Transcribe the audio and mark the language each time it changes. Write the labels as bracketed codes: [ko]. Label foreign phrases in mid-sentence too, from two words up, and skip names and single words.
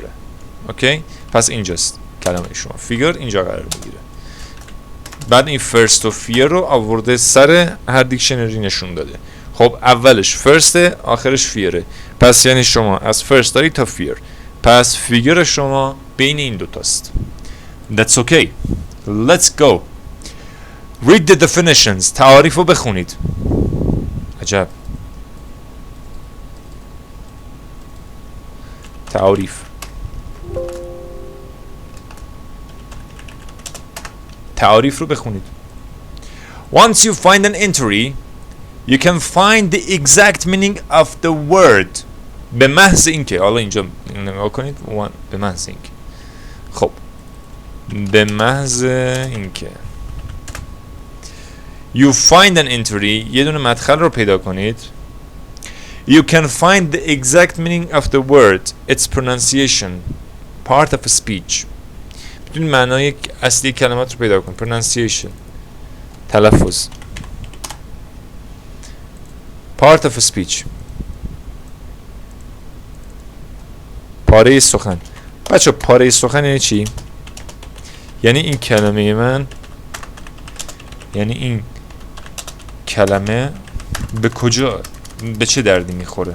[fa] اوکی، پس اینجاست کلمه شما فیگر اینجا قرار میگیره. بعد این فرست و فیر رو آورده سر هر دیکشنری نشون داده. خب اولش فرسته، آخرش فیره. پس یعنی شما از فرست داری تا فیر. پس فیگر شما بین این دوتاست. [en] That's okay. Let's go. Read the definitions. [fa] تعاریف رو بخونید. عجب. تعاریف رو بخونید. [en] Once you find an entry, you can find the exact meaning of the word. [fa] به محض اینکه، حالا اینجا نگاه کنید، به محض اینکه، خب به محض اینکه [en] you find an entry، [fa] یه دونه مدخل رو پیدا کنید. [en] You can find the exact meaning of the word, its pronunciation, part of a speech. [fa] بدون معنای اصلی کلمات رو پیدا کن. pronunciation، تلفظ. [en] part of a speech، [fa] پاره سخن. بچه پاره سخن یعنی چی؟ یعنی این کلمه من، یعنی این کلمه به کجا، به چه دردی میخوره.